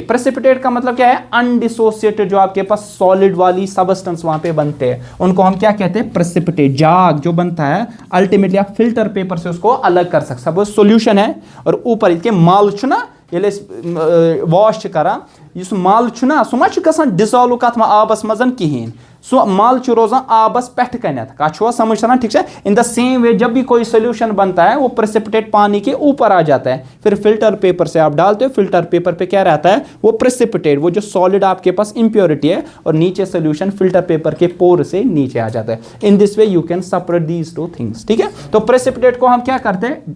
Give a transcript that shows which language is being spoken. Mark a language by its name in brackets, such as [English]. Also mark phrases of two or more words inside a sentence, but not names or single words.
[Hindi] प्रेसिपिटेट का मतलब क्या है? अनडिसोसिएटेड, जो आपके पास सॉलिड वाली सबस्टेंस वहां पे बनते हैं उनको हम क्या कहते हैं? प्रेसिपिटेट। जाग जो बनता है अल्टीमेटली आप [English] filter paper [Hindi] से उसको अलग कर सकते। [Kashmiri] सपोज [Hindi] सॉल्यूशन है और ऊपर इसके [Kashmiri] माल ना ये वॉश करा, इस माल ना सह मा डिसॉल्व कत आबस मजन कहें, सो माल रोजान आबस पेठ कनत। कहा समझ रहा? [Hindi] ठीक है, [English] in the same way [Hindi] जब भी कोई सोल्यूशन बनता है वो प्रेसिपिटेट पानी के ऊपर आ जाता है, फिर [English] filter paper [Hindi] से आप डालते हो, [English] filter paper [Hindi] पे क्या रहता है? वो प्रेसिपिटेट, वो जो सॉलिड आपके पास इंप्योरिटी है, और नीचे सोल्यूशन [English] filter paper [Hindi] के पोर से नीचे आ जाता है। [English] in this way you can separate these two things. [Hindi] ठीक है, तो प्रेसिपिटेट को हम क्या करते हैं?